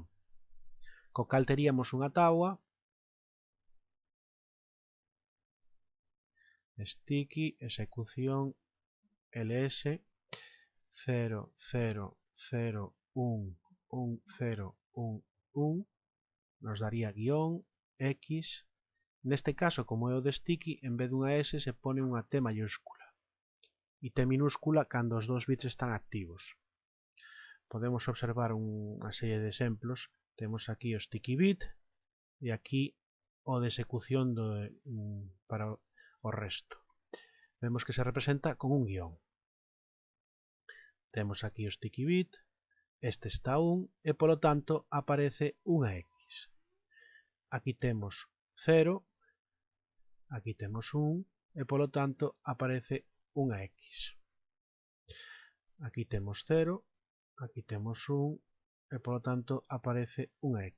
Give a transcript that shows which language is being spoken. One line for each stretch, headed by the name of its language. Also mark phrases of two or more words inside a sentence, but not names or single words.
Galician: Co cal teríamos unha táboa sticky execución ls 0 0 0 1 1 0 1 1 nos daría guión X. Neste caso, como é o de sticky, en vez dunha S
Spanish: se pone
Galician: unha T mayúscula e T minúscula cando os dous bits están activos. Podemos observar unha serie de exemplos. Temos aquí o
English: sticky bit
Galician: e aquí o de execución para o resto. Vemos que se representa con un guión. Temos aquí o
English: sticky bit,
Galician: este está a 1 e polo tanto aparece unha X. Aquí temos 0, aquí temos 1 e polo tanto aparece unha X. Aquí temos 0, aquí temos 1 e polo tanto aparece unha X.